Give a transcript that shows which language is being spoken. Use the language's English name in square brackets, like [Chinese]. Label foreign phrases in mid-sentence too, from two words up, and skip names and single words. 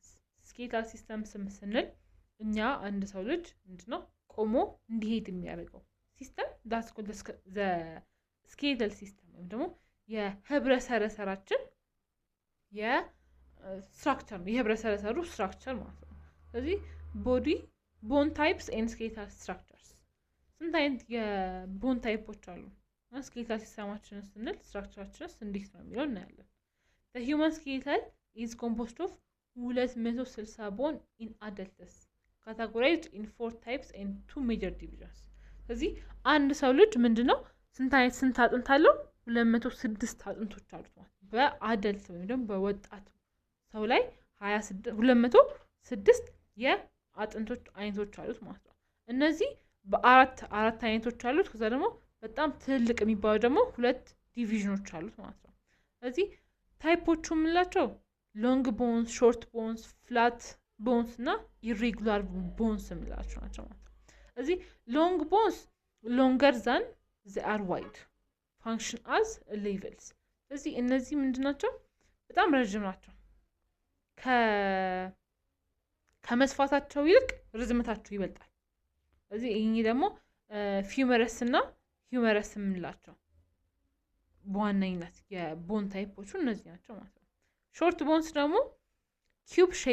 [English] skeletal systems [Amharic] ስንል እኛ አንድ ሰው ልጅ ምንድነው ቆሞ እንዲሄድ የሚያደርገው ሲስተም [English] that's called the skeletal system [Amharic] ወይም ደግሞ የህብረ ሰረሰራችን የስትራክቸር ነው። የህብረ ሰረሰሩ ስትራክቸር ማለት ነው። ስለዚህ [English] bone types and skeletal structures። [Amharic] ስንት አይነት የቦን ታይፖች አሉ? ስኬታል ሲስተማችን ስንል ስትራክቸራችንስ እንዴት ነው የሚለው እናያለን። [English] the human skeletal is composed of 260 bone in adults categorized in 4 types and 2 major divisions። [Amharic] ስለዚህ አንድ ሰው ልጅ ምንድነው ስንት አጥንት አለው? 206 አጥንቶች አሉት ማለት ነው። በአደልት ወይም ደግሞ በወጣት ሰው ላይ 206 የአጥንቶች አይነቶች አሉት ማለት ነው። እነዚህ በአራት አይነቶች አሉት። ከዛ ደግሞ በጣም ትልቅ የሚባሉ ደግሞ 2 ዲቪዥኖች አሉት ማለት ነው። ስለዚህ ታይፖቹ የምንላቸው [English] long bones, short bones, flat bones [Amharic] እና [English] irregular bones [Amharic] የምንላቸው ናቸው ማለት ነው። ስለዚህ [English] long bones longer than they are wide function as levels። [Amharic] ስለዚህ እነዚህ ምንድናቸው? በጣም ረጅም ናቸው። ከመስፋታቸው ይልቅ ርዝመታቸው ይበልጣል። ስለዚህ ይሄ ደግሞ ፊውመረስ እና ሂውመረስ የምንላቸው በዋነኝነት የቦን ታይፖቹ እነዚህ ናቸው ማለት ነው። [English] short bones [Amharic] ደግሞ ኪዩብ